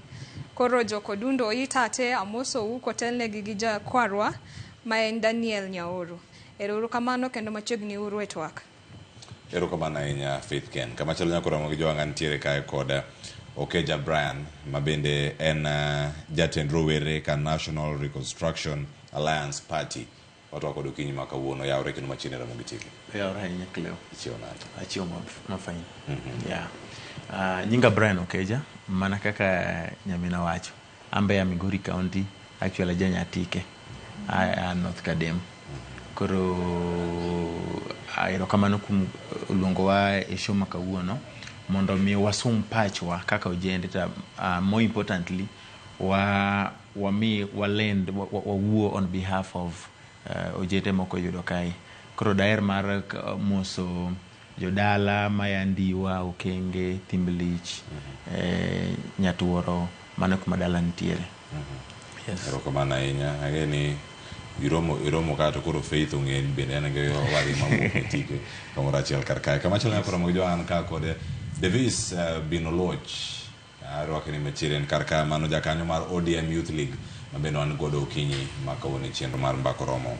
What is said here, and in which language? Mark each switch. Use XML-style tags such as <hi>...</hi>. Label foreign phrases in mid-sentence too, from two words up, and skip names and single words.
<luo>Koro jo Kodundo itate amoso u kotelnegi gi jakwarwa ma en Daniel Nyaoro. Erokamano kendo machiegni uru e TWAK. Erokamano ahinya Faith Ken. Kama chalo nyakora mogi jowanga ntiere kae koda Okeja Brian mabende en jatend Rowere ka National Reconstruction Alliance Party</luo> <sw>watu wako</sw> <luo>dokinyi makawuono yawre kendo machine Ramogi TV. Yawre ahinya Cleo. Ichio nade? Achio mafain. Nyinga Brian Okeja mana kaka nyamina wacho. Ambe ya Migori County actually Nyatike. North Kadem. Koro erokamano kum luongo wa e show makawuono mondo mi wasum pachwa kaka ojende ta</luo> <en>more importantly</en> <luo>walend wuo</luo> <en>on behalf of</en> <luo>ojende moko yudo kai koro daer mar moso jodala mayandiwa Okenge Thimblich Nyatuoro mano kuma dala ntiere.</luo> <en>Yes.</en> <luo>Erokamano ahinya ageni iromo kato koro Faith ong'eni bende en ge wari mawuok tike kamora achiel kar kae kama chalo nyakora mogi joan ka kod Davis bin Oluoch arwakni machiegni kar kae mano jakanyo mar ODM Youth League mabende wan godo okinyi makawuono chenro mar mbako romo.</luo>